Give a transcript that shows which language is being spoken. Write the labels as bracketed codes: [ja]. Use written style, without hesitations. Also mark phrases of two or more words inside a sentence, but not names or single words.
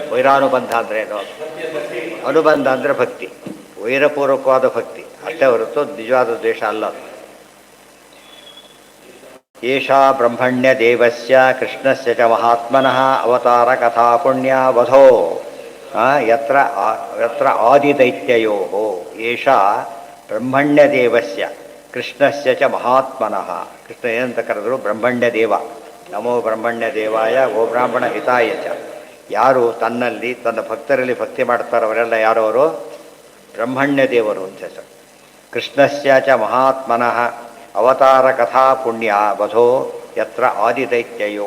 [kn] ವೈರಾನುಬಂಧ ಅಂದರೆ ಏನು? ಅನುಬಂಧ ಅಂದರೆ ಭಕ್ತಿ, ವೈರಪೂರ್ವಕವಾದ ಭಕ್ತಿ ಅಷ್ಟೇ ಹೊರತು ನಿಜವಾದ ದ್ವೇಷ ಅಲ್ಲ. [sa] ಏಷಾ ಬ್ರಹ್ಮಣ್ಯ ದೇವಸ್ಯ ಕೃಷ್ಣಸ್ಯ ಚ ಮಹಾತ್ಮನಃ ಅವತಾರ ಕಥಾ ಪುಣ್ಯ ವಧೋ ಯತ್ರ ಯತ್ರ ಆದಿದೈತ್ಯಯೋ. ಏಷಾ ಬ್ರಹ್ಮಣ್ಯ ದೇವಸ್ಯ ಕೃಷ್ಣಸ್ಯ ಚ ಮಹಾತ್ಮನಃ. [kn] ಕೃಷ್ಣ ಏನಂತ ಕರೆದರು? [sa] ಬ್ರಹ್ಮಣ್ಯ ದೇವ. ನಮೋ ಬ್ರಹ್ಮಣ್ಯ ದೇವಾಯ ಗೋ ಬ್ರಾಹ್ಮಣ ಹಿತಾಯ ಚ. [kn] ಯಾರು ತನ್ನಲ್ಲಿ ತನ್ನ ಭಕ್ತರಲ್ಲಿ ಭಕ್ತಿ ಮಾಡ್ತಾರೋ ಅವರೆಲ್ಲ ಯಾರು? ಅವರು ಬ್ರಹ್ಮಣ್ಯ ದೇವರು ಅಂತ ಹೆಸರು. [sa] ಕೃಷ್ಣಸ್ಯ ಚ ಮಹಾತ್ಮನಃ ಅವತಾರ ಕಥಾ ಪುಣ್ಯ ವಧೋ ಯತ್ರ ಆದಿದೈತ್ಯಯೋ.